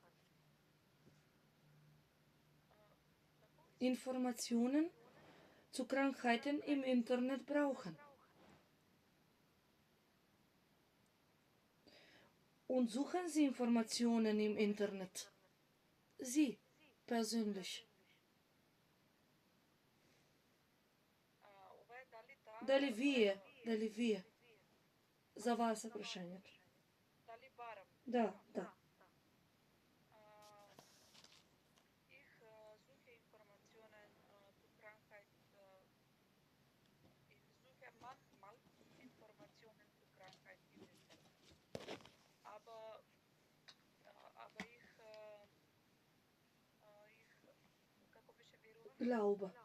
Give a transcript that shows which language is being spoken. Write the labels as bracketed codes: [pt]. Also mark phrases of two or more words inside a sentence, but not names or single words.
[de] Informationen zu Krankheiten im Internet brauchen. Und suchen Sie Informationen im Internet? Sie persönlich. [mk] Дали вие? За вас е прашањето. Дали барам? Да. [de] Ich suche Informationen zu Krankheit. Ich suche manchmal Informationen zu Krankheit im Internet. Aber ich [mk] како беше верувам? Глауба.